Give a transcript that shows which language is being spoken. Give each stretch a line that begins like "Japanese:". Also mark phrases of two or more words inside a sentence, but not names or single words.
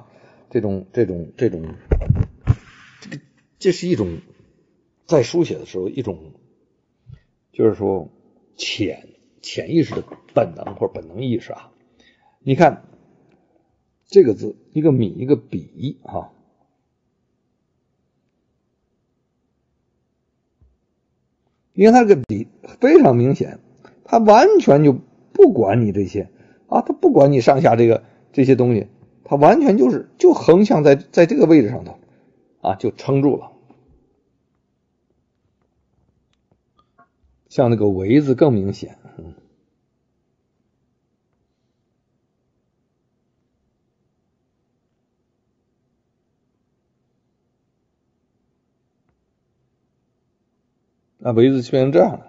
Chinese: 這是一種在書寫的時候一種，就是說潛意識的本能或者本能意識啊。你看這個字，一個米一個比啊。你看它這個比非常明顯，它完全就不管你這些啊，它不管你上下這些東西，它完全就橫向在這個位置上頭啊，就撐住了。像那個為字更明顯，那為字變成這樣了。